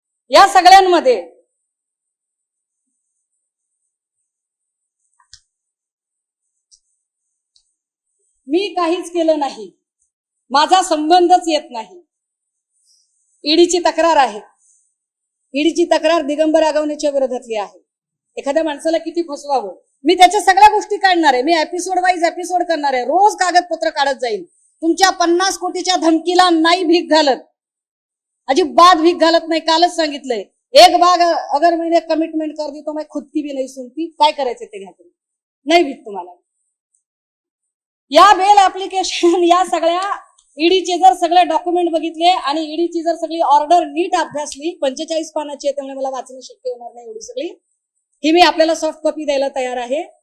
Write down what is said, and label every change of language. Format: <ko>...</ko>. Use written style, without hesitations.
<mr>या सगळ्यांमध्ये मी काहीच केलं नाही, माझा संबंधच येत नाही. ईडीची तक्रार आहे. ईडीची तक्रार दिगंबर आगवणेच्या विरोधातली आहे. एखाद्या माणसाला किती फसवावं मी त्याच्या सगळ्या गोष्टी काढणार आहे. मी एपिसोड वाईज एपिसोड करणार आहे. रोज कागदपत्र काढत जाईल. तुमच्या 50 कोटीच्या धमकीला नाही भीक घालत, अजिबात भीक घालत नाही. कालच सांगितलंय,</mr> <hi>एक बाग अगर मैंने कमिटमेंट कर दी तो मैं खुद की भी नहीं सुनती.</hi> <mr>काय करायचं ते घ्या, नाही भीक तुम्हाला. या बेल ऍप्लिकेशन या सगळ्या ईडीचे जर सगळे डॉक्युमेंट बघितले आणि ईडीची जर सगळी ऑर्डर नीट अभ्यासली, 45 पानाची आहे त्यामुळे मला वाचणं शक्य होणार नाही एवढी सगळी, ही मी आपल्याला सॉफ्ट कॉपी द्यायला तयार आहे.</mr>